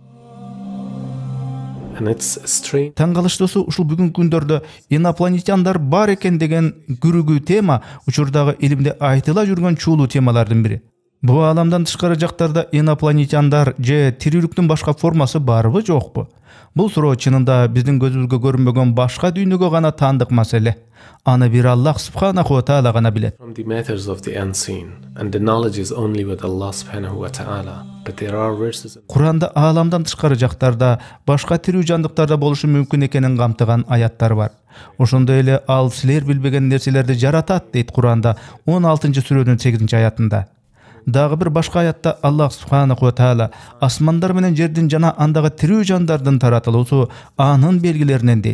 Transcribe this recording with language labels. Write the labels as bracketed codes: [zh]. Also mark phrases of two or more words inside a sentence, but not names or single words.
[ky] Таң калыштуусу ушул бүгүнкү күндөрдө инопланетяндар бар экен деген күрүгүү тема учурдагы илимде айтыла жүргөн чуулуу темалардын бири. Бул ааламдан тышкары жактарда инопланетяндар же тирүүлүктүн башка формасы барбы жокпу? Бул суроо чынында биздин көзүбүзгө көрүнбөгөн башка дүйнөгө гана таандык маселе. Аны бир [ar] الله سبحانه و تعالى [ky] гана билет. [en] From the matters of the unseen, and the knowledge is only with [ar] الله سبحانه و تعالى. [en] But there are verses. [ky] Куранда ааламдан тышкары жактарда башка тирүү жандыктарда болушу мүмкүн экенин камтыган аяттар бар. Ошондой эле ал силер билбеген нерселерди жаратат дейт Куранда 16-сүрөнүн 8-аятында. Дагы бир башка аятта [ar] الله سبحانه و تعالى [ky] асмандар менен жердин жана андагы тирүү жандардын таратылуусу анын белгилеринен дейт.